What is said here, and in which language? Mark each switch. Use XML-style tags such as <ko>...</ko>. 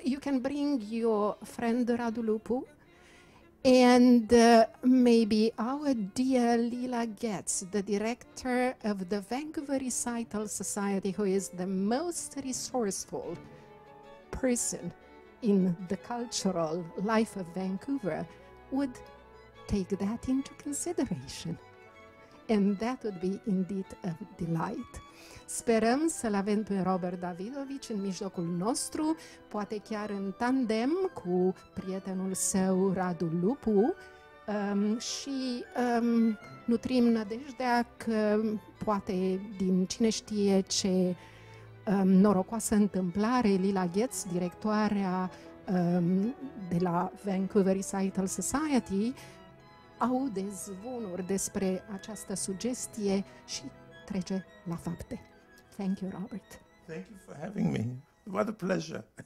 <en>You can bring your friend Radu Lupu and maybe our dear Lila Getz, the director of the Vancouver Recital Society, who is the most resourceful person in the cultural life of Vancouver, would take that into consideration. And that would be indeed a delight.</en> <ro>Sperăm să-l avem pe Robert Davidovici în mijlocul nostru, poate chiar în tandem cu prietenul său Radu Lupu, și nutrim nădejdea că poate din cine știe ce norocoasă întâmplare, Lila Getz, directoarea de la Vancouver Recital Society, aude zvonuri despre această sugestie și trece la fapte. Thank you, Robert.</ro> <en>Thank you for having me. What a pleasure.</en>